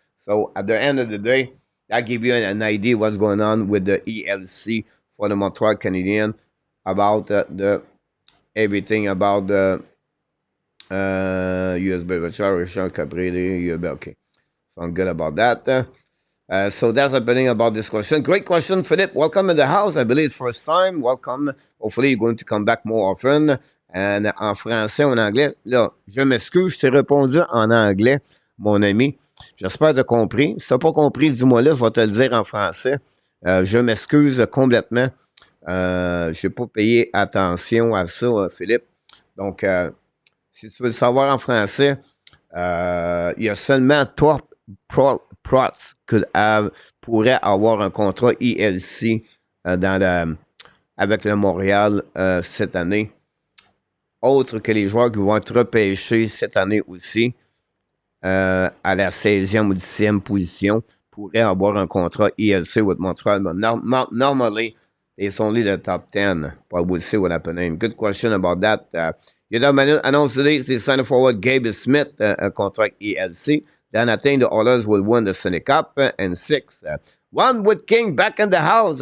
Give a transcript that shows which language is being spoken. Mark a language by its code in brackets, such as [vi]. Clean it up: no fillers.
[en] So at the end of the day, that gives you an idea what's going on with the ELC for the Montreal Canadiens about everything about the USB Richard Capri, okay. So I'm good about that. So that's happening about this question. Great question, Philippe. Welcome in the house. I believe it's first time. Welcome. Hopefully, you're going to come back more often. And [fr] en français, en anglais. Là, je m'excuse, je t'ai répondu en anglais, mon ami. J'espère que tu as compris. Si tu n'as pas compris, dis-moi là, je vais te le dire en français. Je m'excuse complètement. Je n'ai pas payé attention à ça, Philippe. Donc, si tu veux le savoir en français, il y a seulement Thorpe Protz pourrait avoir un contrat ELC avec le Montréal cette année. Autre que les joueurs qui vont être repêchés cette année aussi, à la 16e ou 17e position, pourraient avoir un contrat ELC [en] with Montreal. But normally, it's only the top 10, but we'll see what happens. Good question about that. You know, announced today, they signed forward Gabe Smith, a contract ELC. Then I think the others will win the Stanley Cup. And 6, Ron with King back in the house.